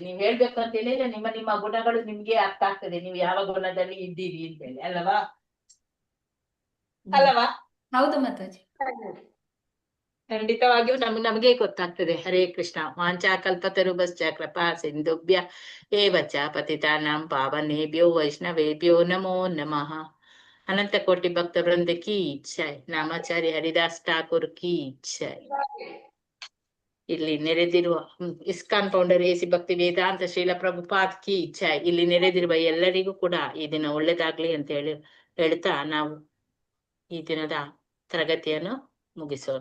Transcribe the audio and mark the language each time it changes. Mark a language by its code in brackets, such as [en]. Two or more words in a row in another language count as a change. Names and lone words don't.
[kn] ನೀವ್ ಹೇಳ್ಬೇಕು ಅಂತ ಹೇಳಿದ್ರೆ ನಿಮ್ಮ ಗುಣಗಳು ನಿಮ್ಗೆ ಅರ್ಥ ಆಗ್ತದೆ, ನೀವು ಯಾವ ಗುಣದಲ್ಲಿ ಇದ್ದೀರಿ ಅಂತ ಹೇಳಿ, ಅಲ್ಲವಾ? ಹೌದು ಮಾತಾಜಿ. ಖಂಡಿತವಾಗಿಯೂ ನಮಗೆ ಗೊತ್ತಾಗ್ತದೆ. ಹರೇ ಕೃಷ್ಣ. [sa] ವಾಂಚಾಕಲ್ಪತರುಭ್ಯಶ್ಚ ಕೃಪಾ ಸಿಂಧುಭ್ಯ ಏವ ಚ ಪತಿತಾನಾಂ ಪಾವನೇಭ್ಯೋ ವೈಷ್ಣವೇಭ್ಯೋ ನಮೋ ನಮಃ. [hi] अनंत कोटि भक्त वृंद की जय. नामाचार्य हरिदास ठाकुर की जय. [kn] ಇಲ್ಲಿ ನೆರೆದಿರುವ ಇಸ್ಕಾನ್ ಫೌಂಡರ್ ಎಸಿ ಭಕ್ತಿ ವೇದಾಂತ ಶ್ರೀಲ ಪ್ರಭುಪಾದ್ [hi] की जय. [kn] ಇಲ್ಲಿ ನೆರೆದಿರುವ ಎಲ್ಲರಿಗೂ ಕೂಡ ಈ ದಿನ ಒಳ್ಳೇದಾಗ್ಲಿ ಅಂತ ಹೇಳ್ತಾ ನಾವು ಈ ದಿನದ ತರಗತಿಯನ್ನು ಮುಗಿಸೋಣ.